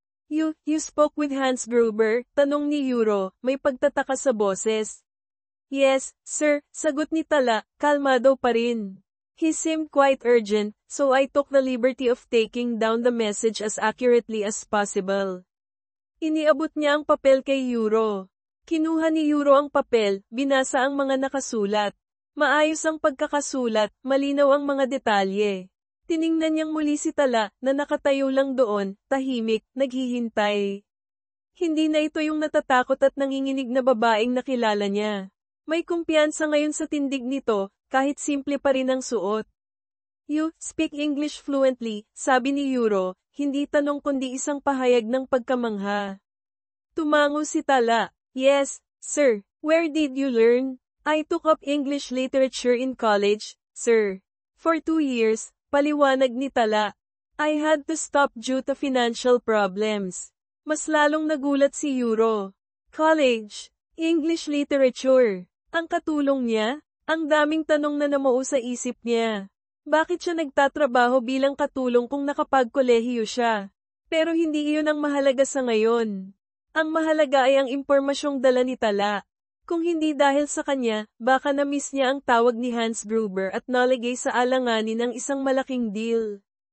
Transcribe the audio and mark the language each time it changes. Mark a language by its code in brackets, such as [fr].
[en] You spoke with [tl] Hans Gruber, tanong ni Euro, may pagtataka sa boses. [en] Yes, sir, [tl] sagot ni Tala, kalmado pa rin. [en] He seemed quite urgent, so I took the liberty of taking down the message as accurately as possible. [tl] Iniabot niya ang papel kay Euro. Kinuha ni Euro ang papel, binasa ang mga nakasulat. Maayos ang pagkakasulat, malinaw ang mga detalye. Tiningnan niyang muli si Tala, na nakatayo lang doon, tahimik, naghihintay. Hindi na ito yung natatakot at nanginginig na babaeng nakilala niya. May kumpiyansa ngayon sa tindig nito, kahit simple pa rin ang suot. [en] You speak English fluently, [tl] sabi ni Euro, hindi tanong kundi isang pahayag ng pagkamangha. Tumango si [en] Tala. Yes, sir. Where did you learn? I took up English literature in college, sir. For 2 years, [tl] paliwanag ni [en] Tala. I had to stop due to financial problems. [tl] Mas lalong nagulat si Euro. [en] College, English literature. [tl] Ang katulong niya, ang daming tanong na namuo sa isip niya. Bakit siya nagtatrabaho bilang katulong kung nakapagkolehiyo siya? Pero hindi iyon ang mahalaga sa ngayon. Ang mahalaga ay ang impormasyong dala ni Tala. Kung hindi dahil sa kanya, baka na-miss niya ang tawag ni Hans Gruber at nalagay sa alanganin ang isang malaking deal.